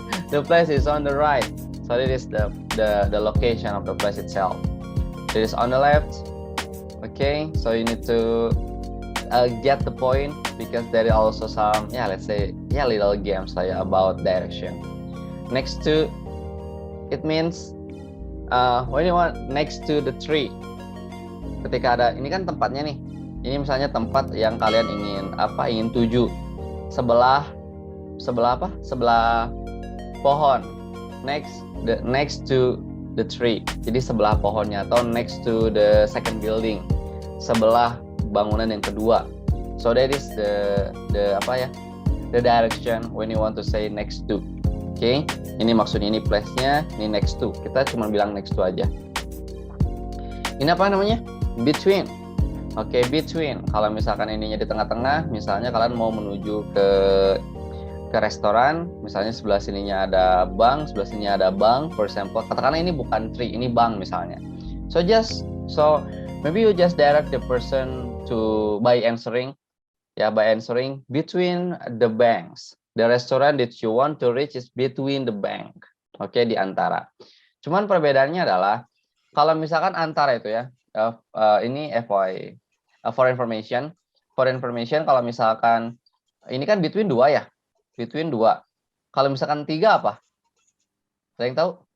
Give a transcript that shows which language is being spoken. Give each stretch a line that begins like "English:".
English: The place is on the right. So it is the location of the place itself. It is on the left. Okay, so you need to get the point, because there is also some let's say little games about direction. Next to, it means when you want next to the tree.
Indonesian: Ketika ada, ini kan tempatnya nih. Ini misalnya tempat yang kalian ingin tuju. Sebelah apa? Sebelah pohon.
English: Next to the tree.
Indonesian: Jadi sebelah pohonnya, atau
English: next to the second building.
Indonesian: Sebelah bangunan yang kedua.
English: So that is the direction when you want to say next to. Okay?
Indonesian: Ini maksudnya, ini place-nya, ini next to. Kita cuma bilang next to aja. Ini apa namanya? Between. Oke, between. Kalau misalkan ininya di tengah-tengah, misalnya kalian mau menuju ke restoran, misalnya sebelah sininya ada bank, sebelah sininya ada bank,
English: for example.
Indonesian: Katakanlah ini bukan tree, ini bank misalnya.
English: So maybe you just direct the person by answering between the banks. The restaurant that you want to reach is between the bank.
Indonesian: Oke, di antara. Cuman perbedaannya adalah kalau misalkan antara itu ini FYI,
English: for information.
Indonesian: For information, kalau misalkan ini kan between dua ya. Between dua. Kalau misalkan tiga apa? Ada yang tahu?